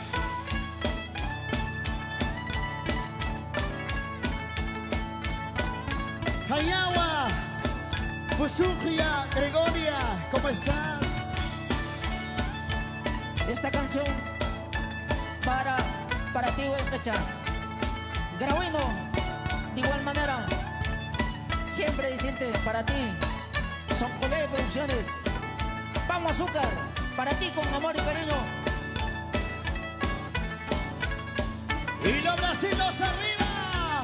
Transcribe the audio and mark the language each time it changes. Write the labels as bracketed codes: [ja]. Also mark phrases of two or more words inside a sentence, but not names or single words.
[es] Jayagua, Pusugia, Gregoria, ¿cómo estás? Esta canción para ti, Huespecha. Grauino, de igual manera, siempre decirte para ti, Son Colé Producciones. Vamos, azúcar, para ti con amor y cariño. Y los bracitos arriba.